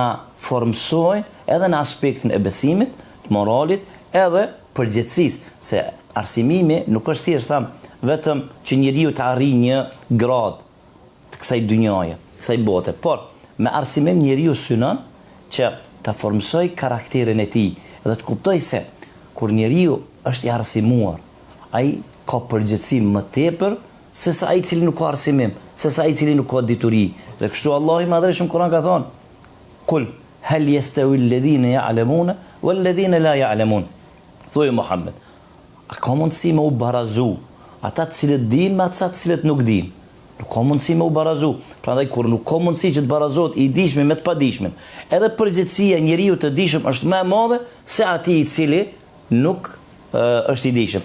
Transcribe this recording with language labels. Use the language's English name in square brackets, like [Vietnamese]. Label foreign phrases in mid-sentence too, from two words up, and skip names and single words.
[Albanian] formsojnë edhe në aspektin e besimit, të moralit, edhe përgjithësisë, se arsimimi nuk është thjesht vetëm që njeriu të arrijë një grad të kësaj dynjaje, kësaj bote, por me arsimim njeriu synon që të formsoj karakterin e tij dhe të kuptoj se kur njeriu është i arsimuar, ai ka përgjithësi më tepër se sa ai cili nuk ka arsimim, se sa ai cili nuk ka dituri. Dhe kështu Allahu i Madhreshëm Kur'an ka thonë: [Arabic] "قل هل يستوي الذين يعلمون والذين لا يعلمون." [Albanian] Thuaj Muhammed, a ka mundësi me u barazu ata të cilët dinë me ata të cilët nuk dinë? Nuk ka mundësi me u barazu. Prandaj kur nuk ka mundësi që të barazohet i dishmi me të padishmin, edhe përgjithësia e njeriu të dishëm është më e madhe se atij i cili nuk është i dishëm.